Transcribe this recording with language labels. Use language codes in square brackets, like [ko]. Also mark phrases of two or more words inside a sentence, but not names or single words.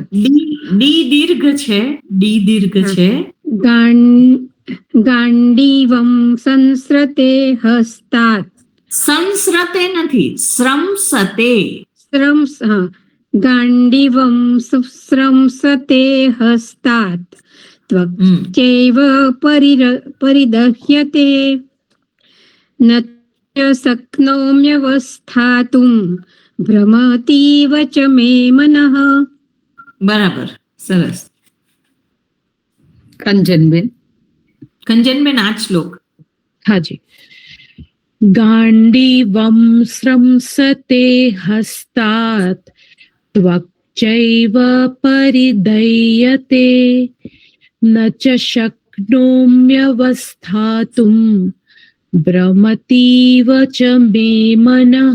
[gu] ડી દીર્ઘ છે. ડી દીર્ઘ છે. [sa] ગાંડીવમ સંસ્રતે હસ્તાત. [gu] સંસ્રતે નથી, શ્રમ સતે. [sa] ગાંડીવમ સંસ્રતે હસ્તાત त्वच्चैव परिदह्यते न च शक्नोम्यवस्थातुं भ्रमतीव च मे मनः. [gu] બરાબર, સરસ. કંચનબેન. કંચનબેન, આ શ્લોક. હાજી. [sa] ગાંડીવમ સ્રંસતે હસ્તાત ત્વક્ચૈવ પરિદય્યતે ન ચ શક્નોમ્યવસ્થાતુમ ભ્રમતીવ ચ મે મનઃ.